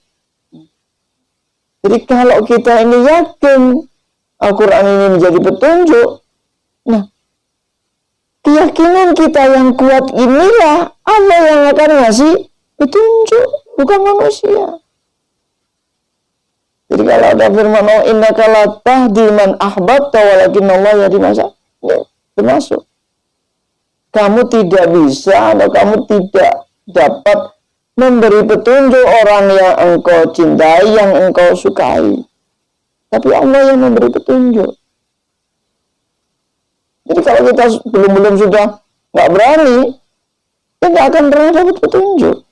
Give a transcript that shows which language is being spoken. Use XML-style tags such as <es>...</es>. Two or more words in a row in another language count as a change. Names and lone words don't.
<id>Jadi kalau kita ini yakin Al-Quran ini menjadi petunjuk, nah keyakinan kita yang kuat inilah Allah yang akan ngasih petunjuk, bukan manusia. Jadi kalau ada firman Allah,</id> <ar>إنك لا تهدي من أحببت ولكن الله يهدي من يشاء,</ar> <id>ya, termasuk. Kamu tidak bisa atau kamu tidak dapat memberi petunjuk orang yang engkau cintai, yang engkau sukai. Tapi Allah yang memberi petunjuk. Jadi kalau kita belum sudah nggak berani, kita nggak akan pernah dapat petunjuk.</id>